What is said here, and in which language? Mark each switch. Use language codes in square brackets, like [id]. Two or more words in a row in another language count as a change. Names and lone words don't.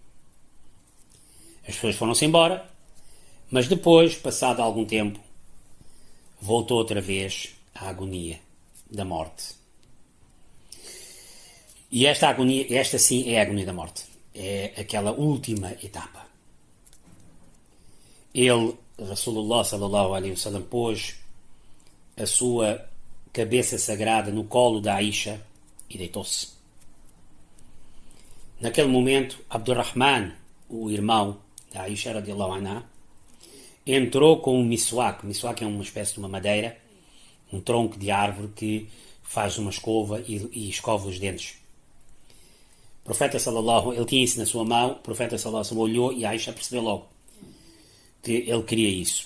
[pt] As pessoas foram-se embora, mas depois, passado algum tempo, voltou outra vez à agonia da morte. E esta agonia, esta sim é a agonia da morte. É aquela última etapa. Ele, [ar] رسول الله صلى الله عليه وسلم, [pt] pôs a sua cabeça sagrada no colo da Aisha e deitou-se. Naquele momento, Abdurrahman, o irmão da Aisha [ar] رضي الله عنها, [pt] entrou com um miswak. Miswak é uma espécie de uma madeira, um tronco de árvore que faz uma escova e escova os dentes. O profeta sallallahu, ele tinha isso na sua mão, o profeta sallallahu olhou e a Aisha percebeu logo que ele queria isso.